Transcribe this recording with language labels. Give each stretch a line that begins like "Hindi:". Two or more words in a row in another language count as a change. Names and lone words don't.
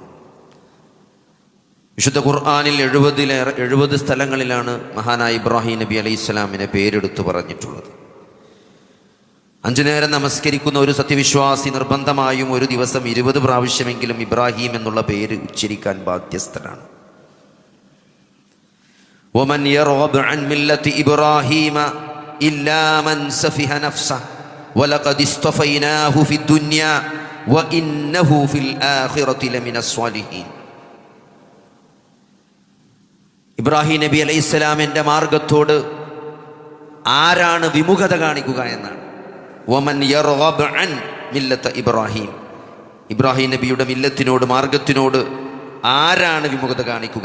Malayalam: വിശുദ്ധ ഖുർആനിൽ 70 സ്ഥലങ്ങളിലാണ് മഹാനായ ഇബ്രാഹിം നബി അലൈഹിസ്സലാമിനെ പേരെടുത്ത് പറഞ്ഞിട്ടുള്ളത്. 5 നേരം നമസ്കരിക്കുന്ന ഒരു സത്യവിശ്വാസി നിർബന്ധമായും ഒരു ദിവസം 20 പ്രാവശ്യമെങ്കിലും ഇബ്രാഹിം എന്നുള്ള പേര് ഉച്ചരിക്കാൻ ബാധ്യസ്ഥനാണ്.
Arabic: وَمَنْ يَرْغَبُ عَنْ مِلَّةِ إِبْرَاهِيمَ إِلَّا مَنْ سَفِهَ نَفْسَهُ وَلَقَدِ اصْطَفَيْنَاهُ فِي الدُّنْيَا وَإِنَّهُ فِي الْآخِرَةِ لَمِنَ الصَّالِحِينَ.
Malayalam: ഇബ്രാഹിം നബി അലൈഹിസ്സലാമിൻ്റെ മാർഗത്തോട് ആരാണ് വിമുഖത കാണിക്കുക എന്നാണ്.
Arabic: ومن يرغب عن ملة إبراهيم,
Malayalam: ഇബ്രാഹിം നബിയുടെ മില്ലത്തിനോട്, മാർഗത്തിനോട് ആരാണ് വിമുഖത കാണിക്കുക?